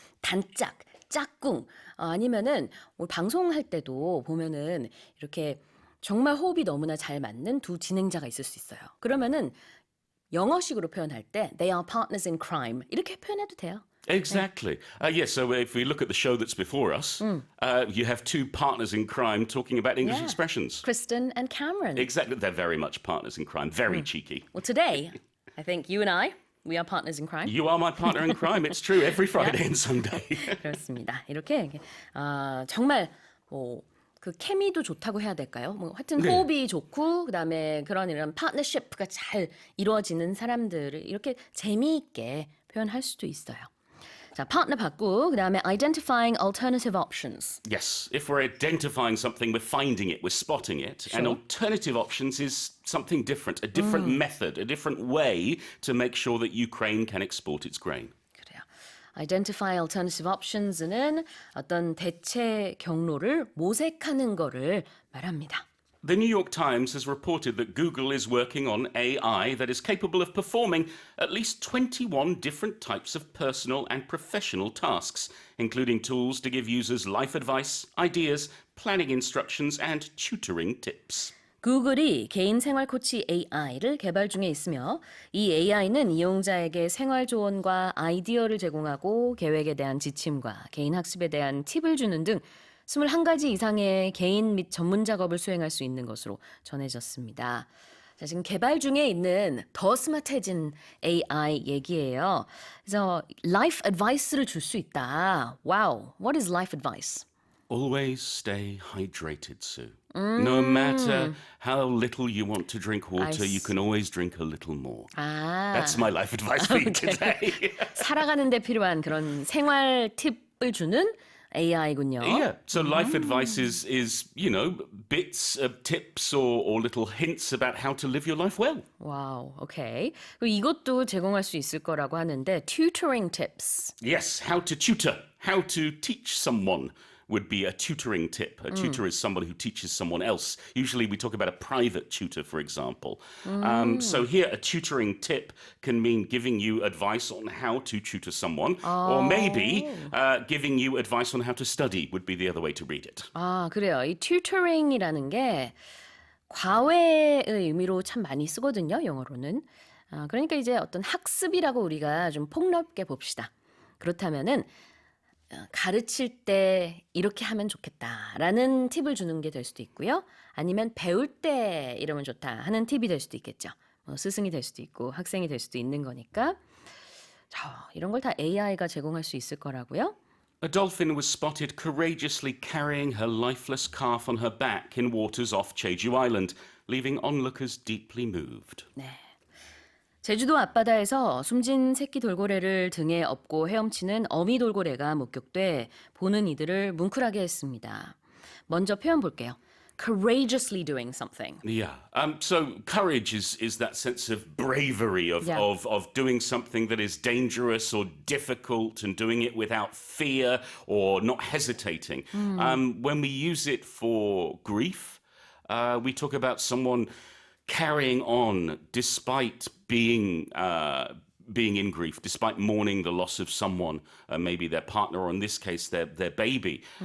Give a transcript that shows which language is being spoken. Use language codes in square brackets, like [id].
[ko] 단짝, 짝꿍 아니면은 방송할 때도 보면은 이렇게 정말 호흡이 너무나 잘 맞는 두 진행자가 있을 수 있어요. 그러면은 영어식으로 표현할 때 [en] they are partners in crime [ko] 이렇게 표현해도 돼요. [en] Exactly. Yes, so if we look at the show that's before us, you have two partners in crime talking about English Yeah. expressions. Kristen and Cameron. Exactly. They're very much partners in crime. Very cheeky. Well, today, I think you and I We are partners in crime. You are my partner in crime. It's true. Every Friday and Sunday. [ko] 그렇습니다. 이렇게 정말 그 케미도 좋다고 해야 될까요? 뭐 하여튼 호흡이 좋고 그다음에 그런 이런 파트너십가 잘 이루어지는 사람들을 이렇게 재미있게 표현할 수도 있어요. 자, partner 받고 그다음에 identifying alternative options. [en] Yes, if we're identifying something, we're finding it, we're spotting it. And alternative options is something different, a different method, a different way to make sure that Ukraine can export its grain. [ko] 그래요. Identify alternative options는 어떤 대체 경로를 모색하는 거를 말합니다. [en] The New York Times has reported that Google is working on AI that is capable of performing at least 21 different types of personal and professional tasks, including tools to give users life advice, ideas, planning instructions, and tutoring tips. [ko] 구글이 개인 생활 코치 AI를 개발 중에 있으며 이 AI는 이용자에게 생활 조언과 아이디어를 제공하고 계획에 대한 지침과 개인 학습에 대한 팁을 주는 등 21가지 이상의 개인 및 전문 작업을 수행할 수 있는 것으로 전해졌습니다. 자, 지금 개발 중에 있는 더 스마트해진 AI 얘기예요. 그래서 life advice를 줄 수 있다. [en] Wow, what is life advice? Always stay hydrated, Sue. No matter how little you want to drink water, you can always drink a little more. That's my life advice for you today. [ko] 살아가는 데 필요한 그런 생활 팁을 주는 AI군요. [en] Yeah, so life advice is bits of tips or little hints about how to live your life well. [ko] 와우, 오케이. 그리고 이것도 제공할 수 있을 거라고 하는데 tutoring tips. [en] Yes, how to tutor, how to teach someone would be a tutoring tip. A tutor is somebody who teaches someone else. Usually we talk about a private tutor, for example. So here, a tutoring tip can mean giving you advice on how to tutor someone, or maybe giving you advice on how to study would be the other way to read it. [ko] 아, 그래요. 이 tutoring이라는 게 과외의 의미로 참 많이 쓰거든요, 영어로는. 그러니까 이제 어떤 학습이라고 우리가 좀 폭넓게 봅시다. 그렇다면은 가르칠 때 이렇게 하면 좋겠다라는 팁을 주는 게 될 수도 있고요. 아니면 배울 때 이러면 좋다 하는 팁이 될 수도 있겠죠. 스승이 될 수도 있고 학생이 될 수도 있는 거니까. 자, 이런 걸 다 AI가 제공할 수 있을 거라고요. [en] A dolphin was spotted courageously carrying her lifeless calf on her back in waters off Jeju Island, leaving onlookers deeply moved. [ko] 네. 제주도 앞바다에서 숨진 새끼 돌고래를 등에 업고 헤엄치는 어미 돌고래가 목격돼 보는 이들을 뭉클하게 했습니다. 먼저 표현 볼게요. [en] Courageously doing something. Yeah. So courage is that sense of bravery of doing something that is dangerous or difficult and doing it without fear or not hesitating. When we use it for grief, we talk about someone carrying on despite being in grief, despite mourning the loss of someone, maybe their partner, or in this case, their baby.